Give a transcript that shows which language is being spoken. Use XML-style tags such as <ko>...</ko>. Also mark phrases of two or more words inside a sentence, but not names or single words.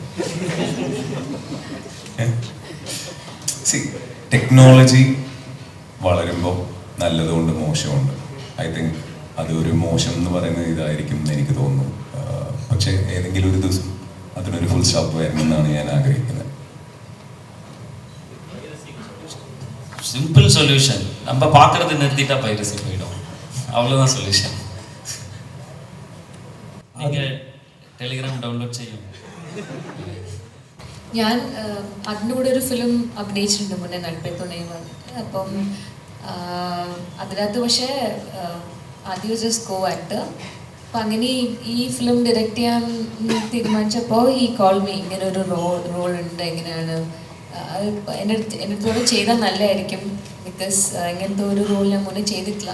<ml>ടെക്നോളജി വളരുമ്പോൾ നല്ലതുകൊണ്ട് മോശമുണ്ട്.</ml> <en>I think</en> <ml>അതൊരു മോശം എന്ന് പറയുന്ന ഇതായിരിക്കും എന്ന് എനിക്ക് തോന്നുന്നു. പക്ഷേ ഏതെങ്കിലും ഒരു ദിവസം അതിനൊരു</ml> <en>full stop</en> <ml>വരണമെന്നാണ് ഞാൻ ആഗ്രഹിക്കുന്നത്.</ml> <en>simple solution,</en> <ta>நம்ம பார்க்கறது நிறுத்திட்டா பைரசி போயிடும், அவ்வளோதான் சொல்யூஷன்.</ta> <ml>நீங்கள் ടെലിഗ്രാം ഡൗൺലോഡ് ചെയ്യും. ഞാൻ അതിൻ്റെ കൂടെ ഒരു ഫിലിം അഭിനയിച്ചിട്ടുണ്ട് മുന്നേ, നട്പേ തുണയും. അപ്പം അതിനകത്ത് പക്ഷേ ആദ്യം</ml> <en>just co actor.</en> <ml>അപ്പം അങ്ങനെ ഈ</ml> <en>film direct</en> <ml>ചെയ്യാൻ തീരുമാനിച്ചപ്പോൾ ഈ</ml> <en>call me,</en> <ml>ഇങ്ങനെ ഒരു റോൾ ഉണ്ട്, എങ്ങനെയാണ് എൻ്റെ അടുത്തോടെ ചെയ്താൽ നല്ലതായിരിക്കും, ബിക്കോസ് ഇങ്ങനത്തെ ഒരു റോൾ ഞാൻ മുന്നേ ചെയ്തിട്ടില്ല.</ml>